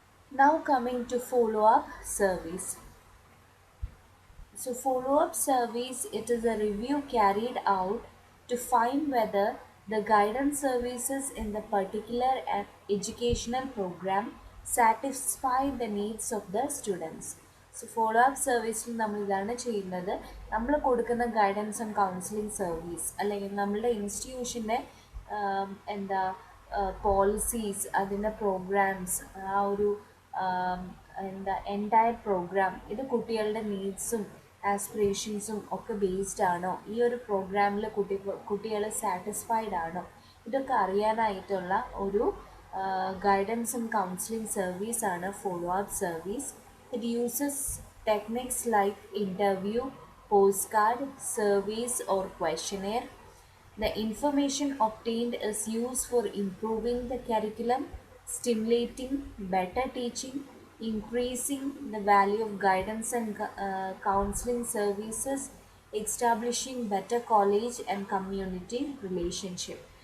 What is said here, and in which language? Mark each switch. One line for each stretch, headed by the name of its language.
English: Now coming to follow-up service. So follow-up service, it is a review carried out to find whether the guidance services in the particular educational program satisfy the needs of the students.
Malayalam: So follow up സർവീസിൽ നമ്മൾ ഇതാണ് ചെയ്യുന്നത്. നമ്മൾ കൊടുക്കുന്ന guidance and counselling service അല്ലെങ്കിൽ നമ്മളുടെ ഇൻസ്റ്റിറ്റ്യൂഷൻ്റെ എന്താ policies അതിൻ്റെ പ്രോഗ്രാംസ് ആ ഒരു എന്താ എൻറ്റയർ പ്രോഗ്രാം ഇത് കുട്ടികളുടെ നീഡ്സും ആസ്പിറേഷൻസും ഒക്കെ ബേസ്ഡ് ആണോ, ഈ ഒരു പ്രോഗ്രാമിൽ കുട്ടികൾ സാറ്റിസ്ഫൈഡ് ആണോ, ഇതൊക്കെ അറിയാനായിട്ടുള്ള ഒരു ഗൈഡൻസ് ആൻഡ് കൗൺസിലിംഗ് സർവീസാണ് follow up service.
English: It uses techniques like interview, postcard, service or questionnaire. The information obtained is used for improving the curriculum, stimulating better teaching, increasing the value of guidance and counseling services, establishing better college and community relationship.